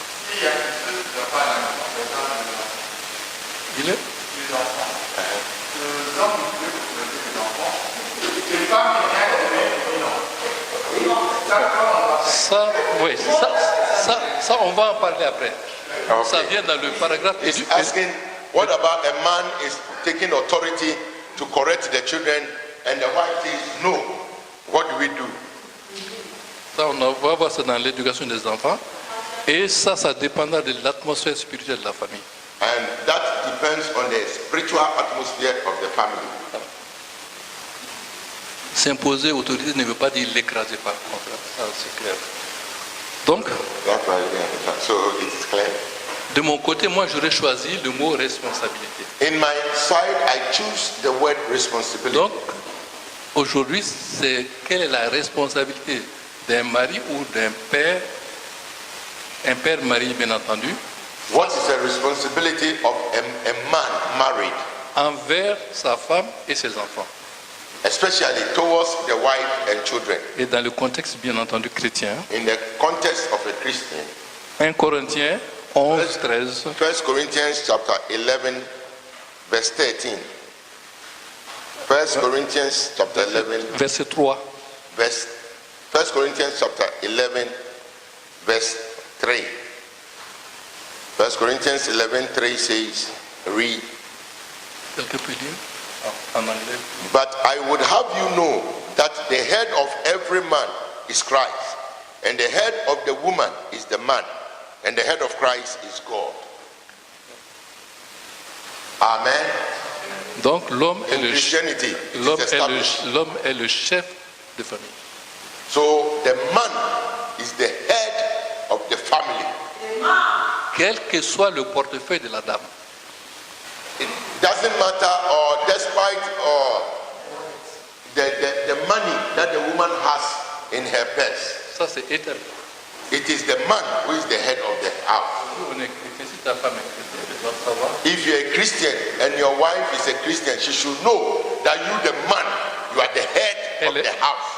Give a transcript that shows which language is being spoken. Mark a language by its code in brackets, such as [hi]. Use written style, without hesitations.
[fr] s'il y a quelque chose qui ne va pas à la maison, par exemple, Il est les enfants, les hommes ils peuvent trouver les enfants, les femmes ils viennent trouver non. Ça, comment on va faire? ça, oui, ça, on va en parler après. Okay. Ça vient dans le paragraphe. [en] He's asking, what about a man is taking authority to correct the children and the wife says, no, what do we do? [fr] Ça, on va voir ça dans l'éducation des enfants. Et ça dépendra de l'atmosphère spirituelle de la famille. [en] And that depends on the spiritual atmosphere of the family. [fr] S'imposer autorité ne veut pas dire l'écraser par contre. Ça, c'est clair. Donc, [en] That's why, yeah, so it is clear. [fr] de mon côté, moi, j'aurais choisi le mot responsabilité. [en] In my side, I choose the word responsibility. [fr] Donc, aujourd'hui, c'est quelle est la responsabilité d'un mari ou d'un père, un père-mari, bien entendu, [en] What is the responsibility of a man married, [fr] envers sa femme et ses enfants. [en] especially towards the wife and children, [fr] Et dans le contexte, bien entendu, chrétien. [en] in the context of a Christian? [fr] 1 Corinthiens 11, 13. [en] 1 Corinthians chapter 11, verse 13. 1 Corinthians chapter 11, [fr] Verset 3. [en] verse 1 Corinthians chapter 11, verse 3. 1 Corinthians 11, 3 says, read. [fr] Quelqu'un peut lire en anglais? [en] But I would have you know that the head of every man is Christ, and the head of the woman is the man, and the head of Christ is God. Amen. [fr] Donc l'homme est [en] In [fr] le [en] Christianity, it [fr] l'homme [en] is [fr] est [en] established. [fr] l'homme est le chef de famille. [en] So the man is the head of the family. [fr] Quel que soit le portefeuille de la dame. [en] It doesn't matter, or despite the money that the woman has in her purse, [fr] Ça c'est éternel. [en] it is the man who is the head of the house. [fr] Si on est chrétien, si ta femme est chrétienne, tu dois savoir. [en] If you're a Christian and your wife is a Christian, she should know that you, the man, you are the head of the house.